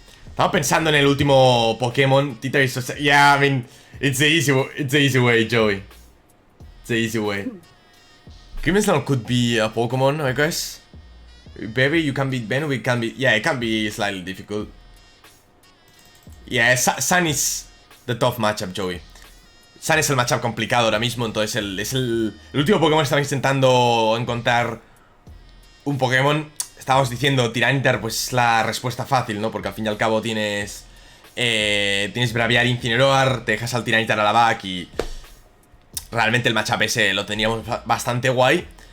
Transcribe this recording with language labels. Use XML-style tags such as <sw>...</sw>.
<es>Estaba pensando en el último Pokémon.</es> <en>Yeah, I mean, it's the easy way, Joey. It's the easy way. Grimmsnarl could be a Pokemon, I guess. Baby, you can beat Venom, it can be. Yeah, it can be slightly difficult. Yeah, Sun is the tough matchup, Joey.</en> <es>Sun es el matchup complicado ahora mismo, entonces el último Pokémon estaba intentando encontrar un Pokémon. Estábamos diciendo, Tyranitar pues es la respuesta fácil, ¿no? Porque al fin y al cabo tienes Braviary, Incineroar, te dejas al Tyranitar a la back y realmente el matchup ese lo teníamos bastante guay.</es>